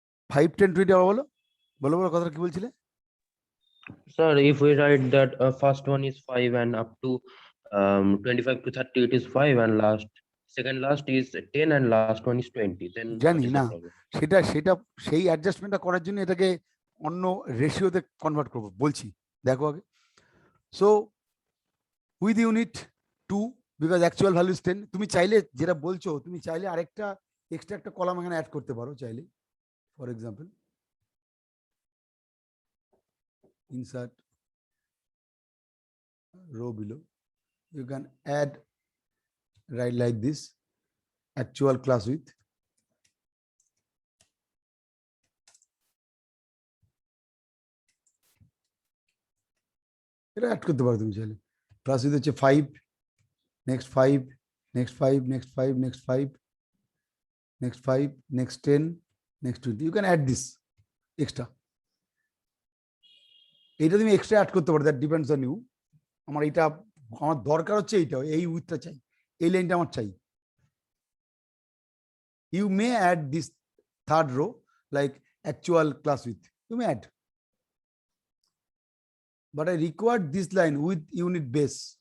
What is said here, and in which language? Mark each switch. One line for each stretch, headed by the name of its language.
Bangla: 5, 10, 20 বলো বলো কথা কি বলছিলে?
English: Sir, if we write that first one is 5 and up to 25 to 30 it is 5 and second last is 10 and last one is 20, then
Bangla: জানি না সেটা সেই অ্যাডজাস্টমেন্টটা করার জন্য এটাকে অন্য রেশিওতে কনভার্ট করব, বলছি দেখো আগে।
English: So with unit 2 because actual value is 10।
Bangla: তুমি চাইলে যেটা বলছো, তুমি চাইলে আরেকটা এক্সট্রা একটা কলাম এখানে অ্যাড করতে পারো চাইলে। For example insert row below, you can add, write like this, actual class width, এটা অ্যাড করতে পারো তুমি চাইলে।
English: Class width হচ্ছে 5, next 5, next 5, next 5, next 5, next 5, next 10, next 20. You can add this extra.
Bangla: এইটা তুমি এক্সট্রা অ্যাড করতে পারো, দ্যাট ডিপেন্ডস অন ইউ। আমার এটা আমার দরকার হচ্ছে এইটা, এই উইথটা চাই, এই লাইনটা আমার চাই।
English: You may add this third row like actual class width, you may add, but I required this line with unit base.